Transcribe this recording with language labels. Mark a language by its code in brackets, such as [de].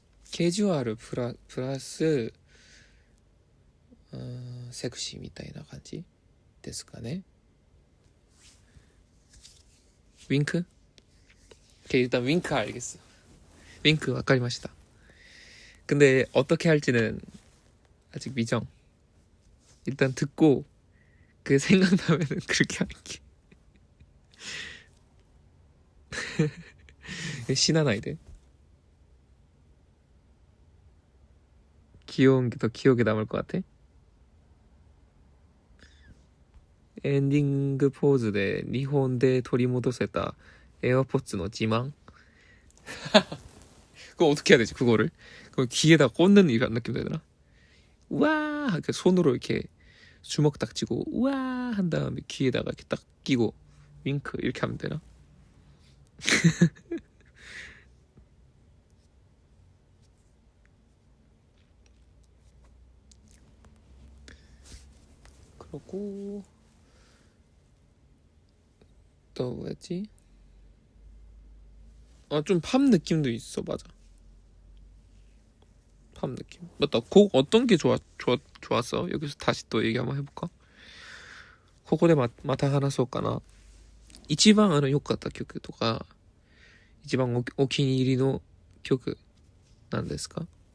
[ko] 캐주얼 플러스 [ja] セクシーみたいな感じですかね。 [ko] 윙크? 오케이, 일단 윙크 알겠어. [ja] 윙크 わかりました. [ko] 근데 어떻게 할지는 아직 미정. 일단 듣고 그 생각나면은 그렇게 할게. [ja] 死なないで. [ko] 귀여운 게 더 기억에 남을 것 같아. [ja] エンディングポーズで日本で取り戻せた에어포츠の自慢. [ko] 그거 어떻게 해야 되지? 그거를 그 귀에다 꽂는 이런 느낌 해야 되나? 우와 이렇게 손으로 이렇게 주먹 딱 쥐고 우와 한 다음에 귀에다가 이렇게 딱 끼고 윙크 이렇게 하면 되나? 그러고 또 뭐였지? 좀 팝 느낌도 있어. 맞아, 팝 느낌. 맞다, 곡 어떤 게 좋았어? 여기서 다시 또 얘기 한번 해볼까? [ja] ここでまた話そうかな.一番良かった曲とか一番お気に入りの曲なんですか?